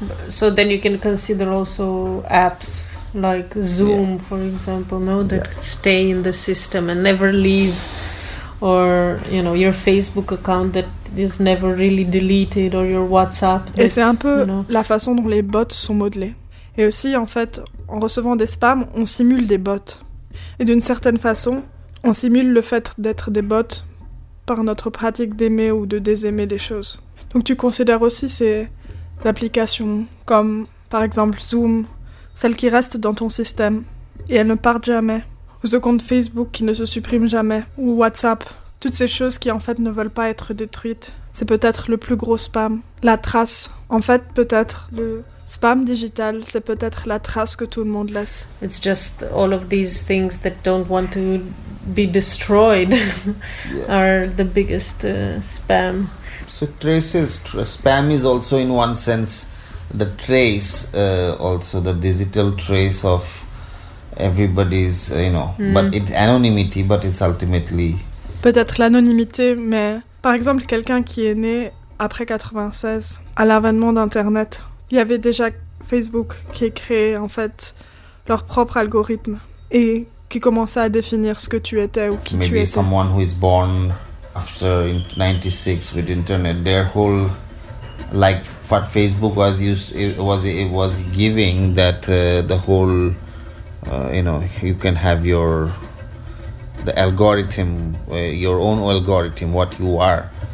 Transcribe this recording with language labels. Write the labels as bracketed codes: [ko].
[en] So then you can consider also apps like Zoom, yeah, for example, no, that stay in the system and never leave, or you know, your Facebook account that is never really deleted, or your WhatsApp. [fr] Et c'est un peu la façon dont les bots sont modelés. Et aussi, en fait, en recevant des spams, on simule des bots. Et d'une certaine façon, on simule le fait d'être des bots par notre pratique d'aimer ou de désaimer des choses. Donc tu considères aussi ces applications comme, par exemple, Zoom, celles qui restent dans ton système et elles ne partent jamais, ou ce compte Facebook qui ne se supprime jamais, ou WhatsApp, toutes ces choses qui, en fait, ne veulent pas être détruites. C'est peut-être le plus gros spam, la trace. En fait, peut-être le spam digital, c'est peut-être la trace que tout le monde laisse. [en] It's just all of these things that don't want to be destroyed are the biggest spam. So traces, spam is also in one sense the trace, also the digital trace of everybody's, but it's anonymity, but it's ultimately... [fr] Peut-être l'anonymité, mais par exemple quelqu'un qui est né après 96, à l'avènement d'Internet... Il y avait déjà Facebook qui créait en fait leur propre algorithme et qui commençait à définir ce que tu étais ou qui [en] maybe Maybe someone who is born after 96 with internet, their whole like what Facebook was used it was giving that the whole you can have your the algorithm, your own algorithm, what you are.